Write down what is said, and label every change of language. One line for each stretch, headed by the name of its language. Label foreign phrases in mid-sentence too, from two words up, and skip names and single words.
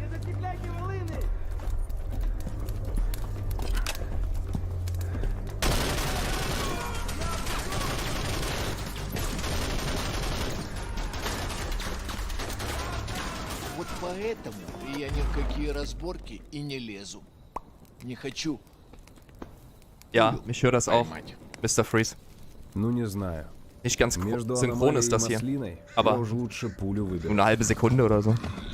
Russian: Вот поэтому я ни в какие разборки и не лезу. Не хочу.
German: Ja, ich höre das auch.
Russian: поймать. Mr. Freeze. Ну не знаю.
German: Nicht ganz
Russian: Между
German: synchron
Russian: аномалией
German: ist das
Russian: и
German: hier.
Russian: маслиной
German: Aber
Russian: я уж лучше пулю
German: nur
Russian: выберу.
German: eine halbe Sekunde oder so.